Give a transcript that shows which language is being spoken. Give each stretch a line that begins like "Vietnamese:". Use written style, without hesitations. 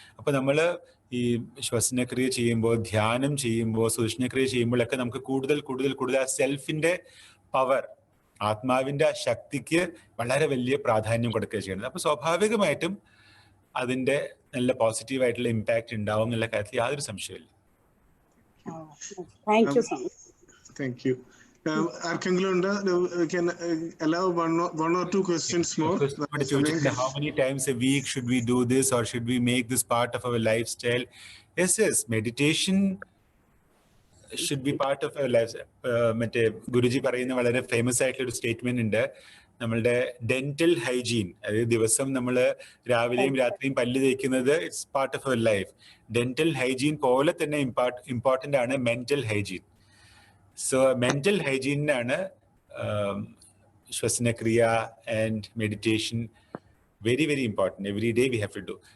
Malayalam: അപ്പൊ നമ്മള് ഈ ശ്വസനക്രിയ ചെയ്യുമ്പോൾ, ധ്യാനം ചെയ്യുമ്പോൾ, സൂക്ഷ്മക്രിയ ചെയ്യുമ്പോഴൊക്കെ നമുക്ക് കൂടുതൽ കൂടുതൽ കൂടുതൽ ആ സെൽഫിന്റെ പവർ, ആത്മാവിന്റെ ആ ശക്തിക്ക് വളരെ വലിയ പ്രാധാന്യം കൊടുക്കുക ചെയ്യുന്നത്. അപ്പൊ സ്വാഭാവികമായിട്ടും അതിന്റെ നല്ല പോസിറ്റീവ് ആയിട്ടുള്ള ഇമ്പാക്ട് ഉണ്ടാവും എന്നുള്ള കാര്യത്തിൽ യാതൊരു സംശയമില്ല.
English: Thank you. We can allow one or two questions more. How many times a week should we do this, or should we make this part of our lifestyle? Yes, meditation should be part of our lifestyle.
Malayalam: മറ്റേ ഗുരുജി പറയുന്ന വളരെ famous ആയിട്ടുള്ള ഒരു statement ഉണ്ട്, നമ്മളുടെ dental hygiene, അതായത് ദിവസം നമ്മൾ രാവിലെയും രാത്രിയും പല്ല് തേക്കുന്നത്
English: It's part of our life.
Malayalam: Dental hygiene പോലെ തന്നെ ഇമ്പോർട്ടൻ്റ് ആണ് mental hygiene.
English: So mental ഹൈജീനാണ് ശ്വസനക്രിയ and meditation very very important. Every day we have to do.